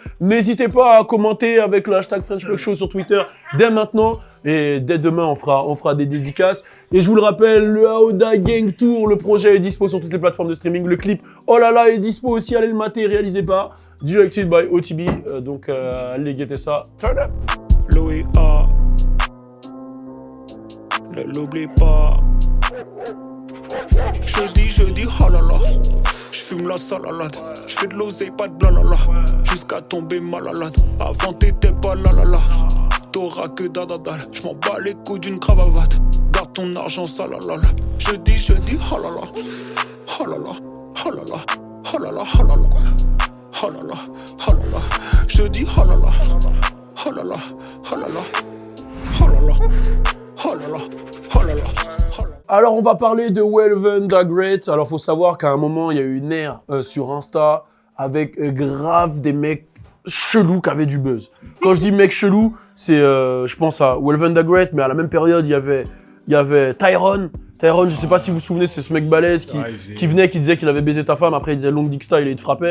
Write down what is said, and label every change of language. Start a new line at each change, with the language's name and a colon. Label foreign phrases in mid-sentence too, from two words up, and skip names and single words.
French: N'hésitez pas à commenter avec le hashtag French Plug Show sur Twitter dès maintenant. Et dès demain, on fera des dédicaces. Et je vous le rappelle, le Aoda Gang Tour, le projet est dispo sur toutes les plateformes de streaming. Le clip, oh là là, est dispo aussi. Allez le mater, réalisé par
English: Directed by OTB.
French: Donc, allez guetter ça.
English: Turn up.
French: Louis A. Ne l'oublie pas. Jeudi, oh là là. J'fume la salalade. J'fais de l'oseille, pas de blalala. Jusqu'à tomber malade. Avant t'étais pas la la la. T'auras que dadadal. J'm'en bats les couilles d'une cravate. Garde ton argent salalala. Jeudi, oh là là. Oh là là, oh là là. Oh là là, oh là là. Oh là là, oh là là. Jeudi, oh là là. Oh là là, oh là là. Oh là là. Oh là là, oh là là. Alors, on va parler de Welven the Great. Alors, faut savoir qu'à un moment, il y a eu une ère sur Insta avec grave des mecs chelous qui avaient du buzz. Quand je dis mec chelou, c'est, je pense à Welven the Great, mais à la même période, il y avait Tyrone. Tyrone, je sais pas si vous vous souvenez, c'est ce mec balèze qui venait, qui disait qu'il avait baisé ta femme, après il disait
English: long dick style
French: et il te frappait.